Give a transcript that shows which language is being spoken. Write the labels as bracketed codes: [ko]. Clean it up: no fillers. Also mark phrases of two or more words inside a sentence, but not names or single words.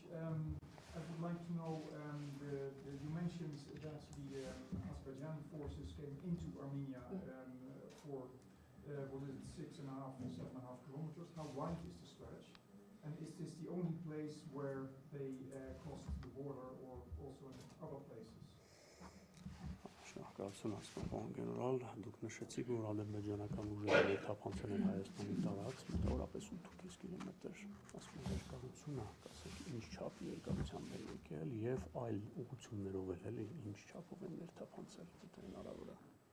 [en] I would like to know, you mentioned that the Azerbaijani forces came into Armenia for, what is it, 7.5 kilometers? How wide is the stretch? And is this the only place where they crossed the border or also in other places? [hy] Շնորհակալություն ասում գեներալ, դուք նշեցիք, որ ադրբեջանական ուժերը թափանցել են Հայաստանի տարածք, մոտավորապես 8.5 կիլոմետր, ասում են երկարությունը, ասեք ինչ չափի երկարությամբ է եկել եւ այլ ուղղություններով էլ ինչ չափով են ներթափանցել, եթե հնարավոր է։